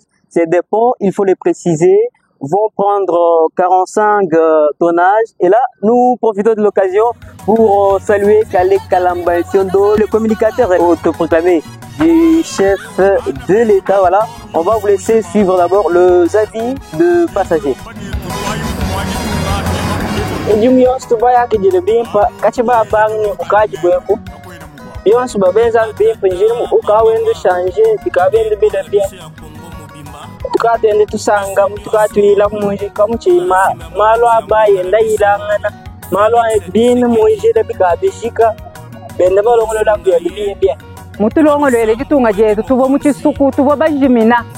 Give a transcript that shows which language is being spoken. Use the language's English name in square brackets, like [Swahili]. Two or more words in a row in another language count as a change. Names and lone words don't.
[French] Ces des ponts, il faut les préciser, vont prendre 45 tonnages. Et là, nous profitons de l'occasion pour saluer Kale Kalamba Siondo, le communicateur autoproclamé du chef de l'État. Voilà, on va vous laisser suivre d'abord le avis de passagers. [Luba-Lulua] tukatende tusanga tukatwila munji kamuchima malo abaye ndayilangana malo bin munji da bikabishika bende balongolo la bya mutulongolele jitunga jetu tubo muchisuku tubo bajimina